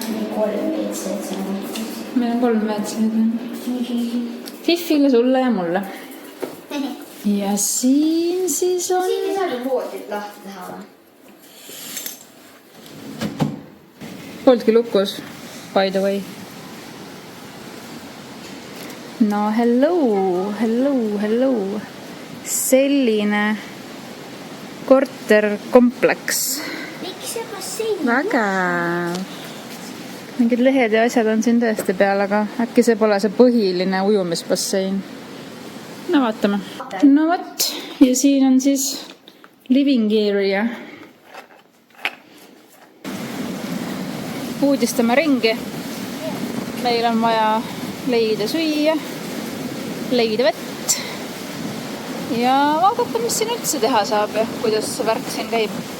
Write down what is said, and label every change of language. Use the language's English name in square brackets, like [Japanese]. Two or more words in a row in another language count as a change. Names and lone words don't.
[Estonian] Meil on 3 WC-d. Fifile, sulle ja mulle. Ja siin siis on... Siin ei saa voodit lahti teha või? Poltki lukus, [English] by the way. [Estonian] No hello. Selline korterkompleks. Miks see bassein? Väga. Mingid lehed ja asjad on siin tõesti peal, aga äkki see pole see põhiline ujumisbassein. No vaatame. No võt, ja siin on siis [English] living area. [Estonian] Uudistame ringi. Meil on vaja leida süüa, leida vett ja vaadata, mis siin üldse teha saab ja kuidas see värk siin käib.